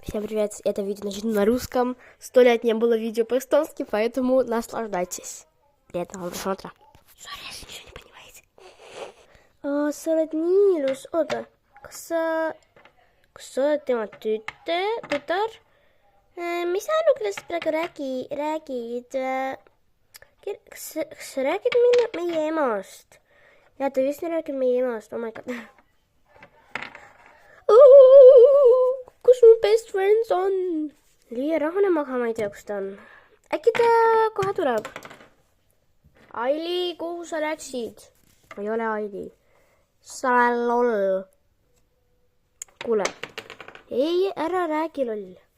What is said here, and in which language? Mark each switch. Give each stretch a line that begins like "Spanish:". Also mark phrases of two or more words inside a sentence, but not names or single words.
Russian: Всем привет, это видео значит на русском. 100 лет не было видео по-эстонски, поэтому наслаждайтесь. Приятного просмотра. Sorry, если ничего не понимаете.
Estonian: Sa oled nii ilus. Oota, kas sa oled tema tütar? Mis sa Annukilast praegu räägid? Kas sa räägid meie emast? Ja, ta vist räägib meie emast.
English: Oh my god.
Estonian: Kus mu
English: best friends on?
Estonian: Liia rahune magama, ei tea, kus ta on. Äkki ta kohe tuleb? Aili, kuhu sa läksid? Ma ei ole Aili. Sa oled loll. Kuule. Ei, ära räägi loll.